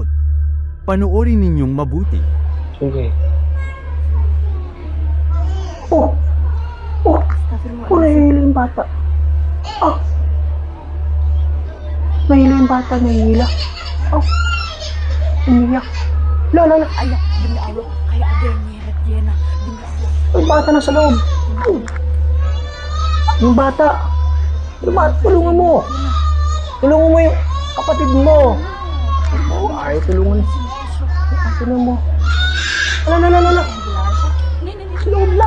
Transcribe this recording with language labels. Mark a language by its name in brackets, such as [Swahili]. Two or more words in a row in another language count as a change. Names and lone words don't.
[Filipino] Panoorin ninyong mabuti. Sige. Nahihila yung bata. Nahihila yung bata, nahihila. Umiyak. Lala. [Indonesian] Ayak, demi Allah, kayak ada yang nyeret Jena, demi Allah. [Filipino] Yung bata nasa loob. Yung bata. Tulungan mo. Tulungan mo yung kapatid mo. Ay, tulungan. Tulungan mo. Lala. Sa loob na.